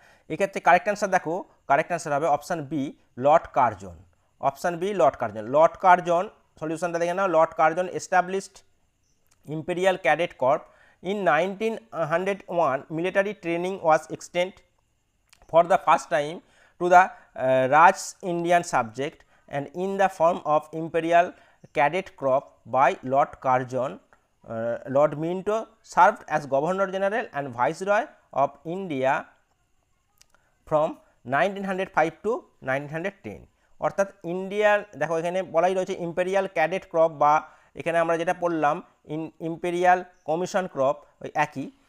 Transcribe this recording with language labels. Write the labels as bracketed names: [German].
[Bangla] এক্ষেত্রে correct answer দেখো, correct answer হবে option B Lord Curzon. Option B [English] Lord Curzon সলিউশনটা দেখে নাও। Lord Curzon established Imperial Cadet corp in 1901. Military training was extended for the first time to the Raj Indian subject and in the form of Imperial Cadet Corps by Lord Curzon. Lord Minto served as Governor General and Viceroy of India from 1905 to 1910. [Bangla] অর্থাৎ ইন্ডিয়ার দেখো এখানে বলাই রয়েছে imperial cadet crop, বা এখানে আমরা যেটা পড়লাম ইম্পেরিয়াল কমিশন ক্রপ, ওই একই।